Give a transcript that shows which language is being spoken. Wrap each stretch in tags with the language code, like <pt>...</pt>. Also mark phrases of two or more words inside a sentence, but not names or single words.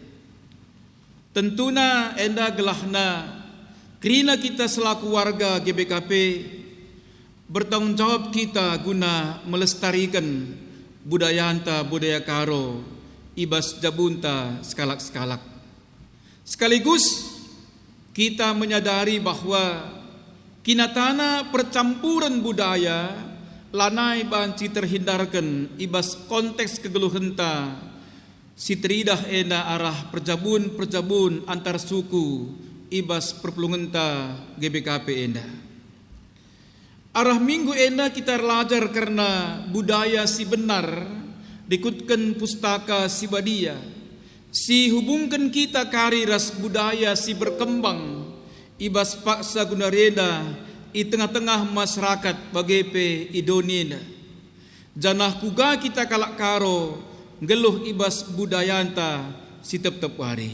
<btx>Tentuna enda gelahna kerina kita</btx> <id>selaku warga GBKP bertanggung jawab kita guna melestarikan budaya</id> <btx>anta budaya karo ibas jabunta sekalak-sekalak.</btx> <id>Sekaligus kita menyadari bahwa</id> <btx>kinatana</btx> <id>percampuran budaya</id> <btx>lanai banci terhindarkan ibas konteks kegeluhenta si teridah ena arah perjabun</btx> <id>antar suku</id> <btx>ibas perpelungenta GBKP enda. Arah minggu enda</btx> <id>kita belajar</id> <btx>karena budaya si benar dikutkan pustaka si badia. Si hubungkan kita kari ras budaya si berkembang ibas paksa gunareda</btx> <id>i tengah-tengah masyarakat</id> <btx>bagepe idonina. Janah kuga kita kalak karo geluh ibas budayanta si tep-tep hari.</btx>